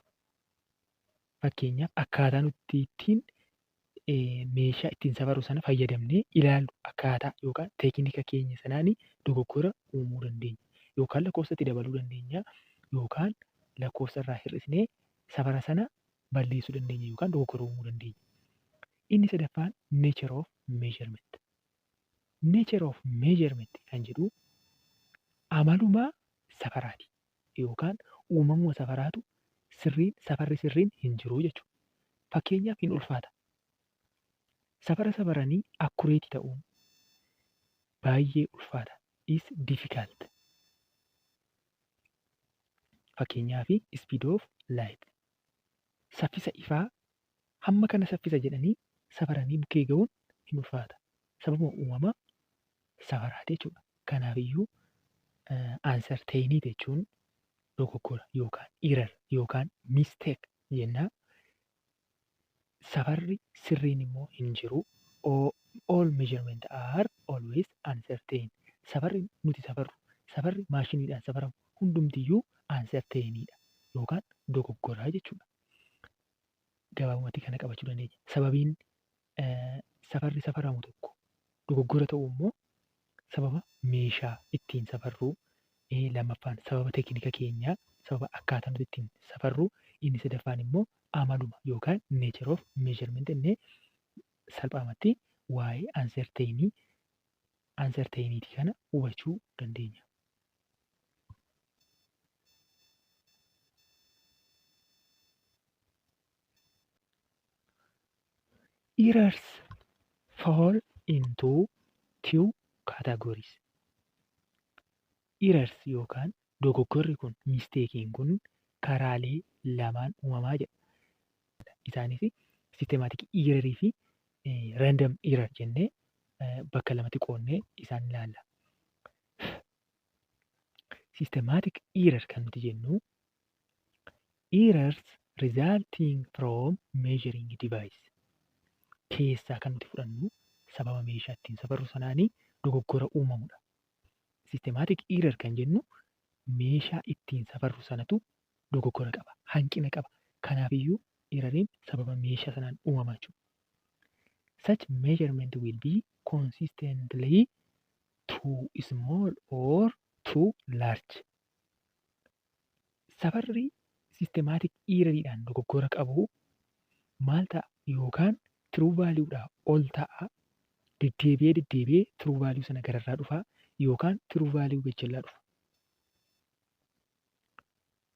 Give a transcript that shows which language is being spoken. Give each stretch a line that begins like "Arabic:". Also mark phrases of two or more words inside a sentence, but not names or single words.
Oromo: Fakkeenyaaf akkaataa nuti ittiin meeshaa ittiin safarru sana fayyadamnee ilaallu akkaataa yookaan teeknika keenya sanaan dogoggora uumuu dandeenya. Yookaan lakkoofsatti dabaluu dandeenya yookaan lakkoofsa irraa hir'isnee safara sana balleessuu dandeenya yookaan dogoggora uumuu dandeenya. Inni sadaffaan
English: nature of measurement. Nature of measurement
Oromo: kan jedhu amaluma safaraati yookaan uumamuma safaraatu safarri sirriin hin jiru jechuudha. Fakkeenyaaf hin ulfaata. Safara safaranii akkureetii ta'uun baay'ee ulfaata.
English: Is difficult.
Oromo: Fakkeenyaaf
English: speed of light.
Oromo: Saffisa ifaa hamma kana saffisa jedhanii safaranii bukkee ga'uun hin ulfaata. Sababa uumama safaraati jechuudha. Kanaafiyyuu uncertainty jechuun dogoggora yookaan error yookaan mistake jennaa. Safarri sirriin immoo hin jiru.
English: All measurement are always uncertain.
Oromo: Safarri nuti safarru, safarri maashiniidhaan safaramu hundumtiyyuu uncertainidha yookaan dogoggoraa jechuudha. Gabaabumatti kana qabachuu dandeenya. Sababiin safarri safaramu tokko dogoggora ta'u immoo sababa meeshaa ittiin safarruu, lammaffaan sababa teeknika keenyaa, sababa akkaataa nuti ittiin safarruu, inni sadaffaan immoo amaluma yookaan
English: nature of measurement
Oromo: jennee salphaamatti waa'ee uncertainty kana hubachuu dandeenya.
English: Errors fall into two categories.
Oromo: Errors yookaan dogoggorri kun misteekiin kun karaalee lamaan uumamaa jedha. Isaanis
English: systematic error
Oromo: fi
English: random error
Oromo: jennee bakka lamatti qoonnee isaan ilaalla.
English: Systematic error
Oromo: kan nuti jennu
English: errors resulting from measuring device
Oromo: keessaa kan nuti fudhannu sababa meeshaa ittiin safarru sanaanii dogoggora uumamudha.
English: Systematic error
Oromo: kan jennu meeshaa ittiin safarru sanatu dogoggora qaba, hanqina qaba. Kanaafiyyuu erroriin sababa meeshaa sanaan uumama jechuudha.
English: Such measurement will be consistently too small or too large.
Oromo: Safarri systematic erroriidhaan dogoggora qabu maal ta'a yookaan
English: true value'dhaa
Oromo: ol ta'a. Deddeebi'ee
English: true value
Oromo: sana gararraa dhufa yookaan
English: true value
Oromo: gajjallaa dhufa.